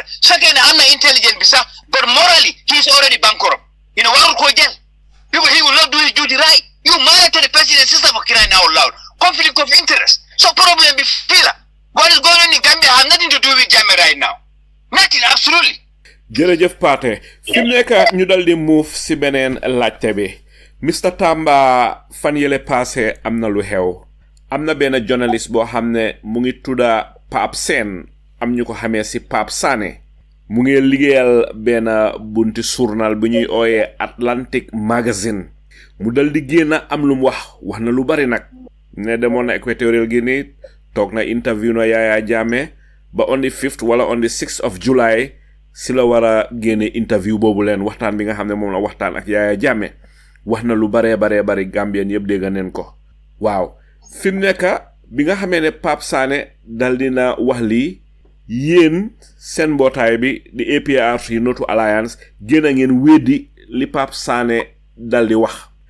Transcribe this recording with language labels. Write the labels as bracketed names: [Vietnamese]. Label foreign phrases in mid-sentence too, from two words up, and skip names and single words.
[English] Second, I'm not intelligent, but morally, he's already bankrupt. Because he will not do his duty right. You married to the president's sister for crying out loud. Conflict of interest. So problem be filler. What is going on in Gambia has nothing to do with Jammeh right now. Nothing, absolutely. [Wolof] Jërëjëf Paate fi mu nekk ñu dal di move si beneen laajte bi Mr Tamba fan yele passé am na lu xew am na benn journaliste boo xam ne mu ngi tudda Pape Sène am ñu ko xamee si Pape Sané mu ngi liggéeyal benn bunti journal bu ñuy ooyee Atlantic Magazine mu dal di génn am lu mu wax na lu bari nag ne demoon na Equatorial Guinea toog na interview na Yahya Jammeh ba [English] on the 5th [Wolof] wala [English] on the 6th of July [Wolof] si la wara génne interview boobu leen waxtaan bi nga xam ne moom la waxtaan ak Yahya Jammeh wax na lu bari Gambien yëpp dégg neen ko waaw fi mu nekk bi nga xamee ne Pape Sané dal dina wax lii yéen seen mbootaay bi di APRC No To Alliance génn ngeen weddi li Pape Sané dal di wax